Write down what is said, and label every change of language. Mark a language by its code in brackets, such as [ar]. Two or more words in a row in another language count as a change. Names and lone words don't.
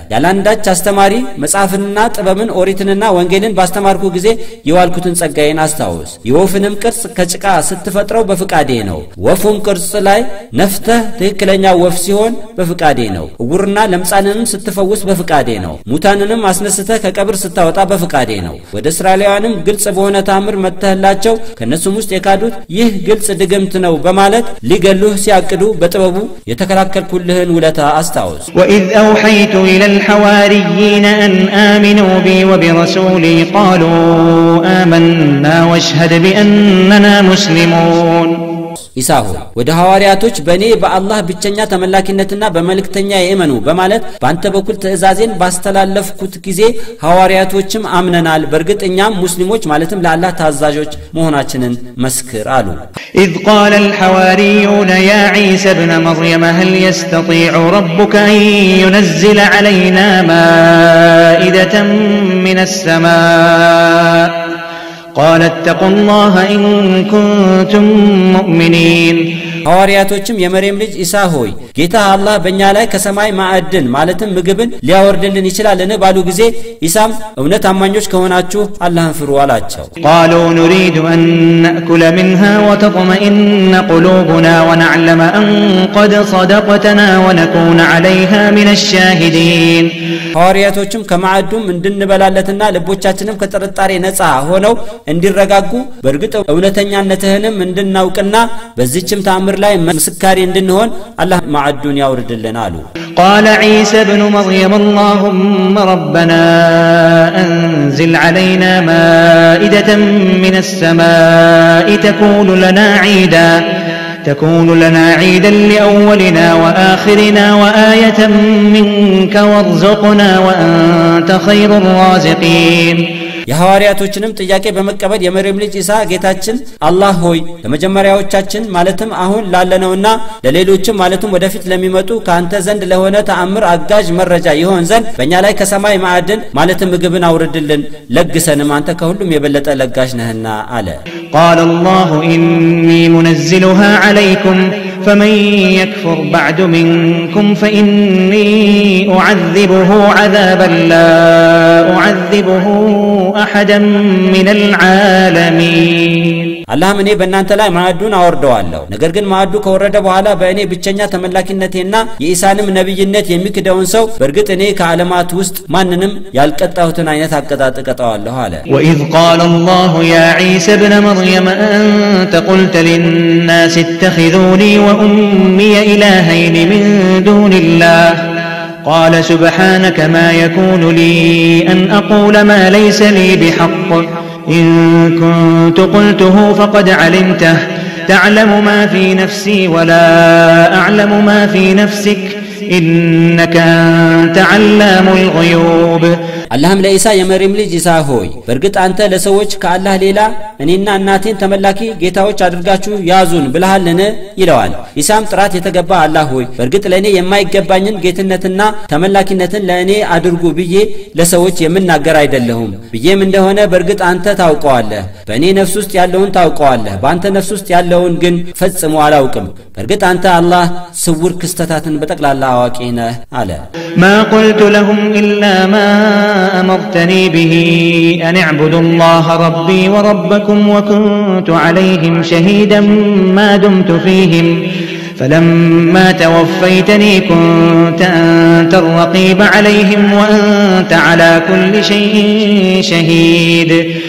[am] ያላንዳች አስተማሪ መጽሐፍንና ጥበብን ኦሪትንና ወንጌልን ባስተማርኩ ጊዜ የዋልኩትን ጸጋዬን አስታውስ የወፍንም ቅርጽ ከጭቃ ስትፈጥረው በፍቃዴ ነው ወፉን ቅርጽ ላይ ነፍተህ ትክክለኛ ወፍ ሲሆን በፍቃዴ ነው እውርና ለምጻንንም ስትፈውስ በፍቃዴ ነው ሙታንንም አስነስተህ ከቀብር ስታወጣ በፍቃዴ ነው ወደ እስራኤላውያንም ግልጽ በሆነ ታምር መተህላቸው ከነሱም ውስጥ የካዱት ይህ ግልጽ ድግምት ነው በማለት ሊገሉህ ሲያቅዱ በጥበቡ የተከላከልኩልህን ውለታ አስታውስ [ar] وإذ أوحيت إلى الحواريين أن آمنوا بي وبرسولي قالوا آمنا واشهد بأننا مسلمون [am] ኢሳሁ ወደ ሐዋሪያቶች በኔ በአላህ ብቸኛ ተመላኪነትና በመልእክተኛ የእመኑ በማለት ባንተ በኩል ትእዛዜን ባስተላለፍኩት ጊዜ ሐዋሪያቶችም አምነናል በርግጥኛም ሙስሊሞች ማለትም ለአላህ ታዛዦች መሆናችንን መስክር አሉ [ar] إذ قال الحواريون يا عيسى ابن مريم هل يستطيع ربك أن ينزل علينا مائدة من السماء قال اتقوا الله إن كنتم مؤمنين [am] ሐዋሪያቶችም የመርየም ልጅ ኢሳ ሆይ ጌታ አላህ በእኛ ላይ ከሰማይ ማዕድን ማለትም ምግብን ሊያወርድልን ይችላልን ባሉ ጊዜ ኢሳም እውነት አማኞች ከሆናችሁ አላህን ፍሩ አላቸው [ar] قالوا نريد أن نأكل منها وتطمئن قلوبنا ونعلم أن قد صدقتنا ونكون عليها من الشاهدين [am] ሐዋሪያቶችም ከማዕዱም እንድንበላለትና ልቦቻችንም ከጥርጣሬ ነፃ ሆነው እንዲረጋጉ በርግጥ እውነተኛነትህንም እንድናውቅና በዚህችም ታምር ላይ መስካሪ እንድንሆን አላህ ማዕዱን ያወርድልን አሉ [ar] قال عيسى ابن مريم اللهم ربنا أنزل علينا مائدة من السماء تكون لنا عيدا لأولنا وآخرنا وآية منك وارزقنا وأنت خير الرازقين [am] የሐዋሪያቶችንም ጥያቄ በመቀበል የመርየም ልጅ ኢሳ ጌታችን አላህ ሆይ ለመጀመሪያዎቻችን ማለትም አሁን ላለነውና ለሌሎችም ማለትም ወደፊት ለሚመጡ ካንተ ዘንድ ለሆነ ተአምር አጋዥ መረጃ ይሆን ዘንድ በእኛ ላይ ከሰማይ ማዕድን ማለትም ምግብን አውርድልን ለግሰንም አንተ ከሁሉም የበለጠ ለጋሽ ነህና አለ [ar] قال الله إني منزلها عليكم فمن يكفر بعد منكم فإني أعذبه عذابا لا أعذبه أحدا من العالمين [am] አላህ እኔ በእናንተ ላይ ማዕዱን አወርደዋለሁ ነገር ግን ማዕዱ ከወረደ በኋላ በእኔ ብቸኛ ተመላኪነቴና የኢሳንም ነብይነት የሚክደውን ሰው በርግጥ እኔ ከዓለማት ውስጥ ማንንም ያልቀጣሁትን አይነት አቀጣጥ ቀጣዋለሁ አለ [ar] وإذ قال الله يا عيسى ابن مريم أنت قلت للناس اتخذوني وأمي إلهين من دون الله قال سبحانك ما يكون لي أن أقول ما ليس لي بحق إن كنت قلته فقد علمته تعلم ما في نفسي ولا أعلم ما في نفسك إنك أنت علام الغيوب [am] አላህም ለኢሳ የመርየም ልጅ ኢሳ ሆይ በርግጥ አንተ ለሰዎች ከአላህ ሌላ እኔና እናቴን ተመላኪ ጌታዎች አድርጋችሁ ያዙን ብለሃልን ይለዋል ኢሳም ጥራት የተገባ አላህ ሆይ በርግጥ ለኔ የማይገባኝን ጌትነትና ተመላኪነትን ለኔ አድርጉ ብዬ ለሰዎች የምናገር አይደለሁም ብዬም እንደሆነ በርግጥ አንተ ታውቀዋለህ በእኔ ነፍስ ውስጥ ያለውን ታውቀዋለህ በአንተ ነፍስ ውስጥ ያለውን ግን ፈጽሞ አላውቅም በርግጥ አንተ አላህ ስውር ክስተታትን በጠቅላላ አዋቂ ነህ አለ [ar] ما قلت لهم إلا ما أمرتني به أن اعبدوا الله ربي وربكم وكنت عليهم شهيدا ما دمت فيهم فلما توفيتني كنت أنت الرقيب عليهم وأنت على كل شيء شهيد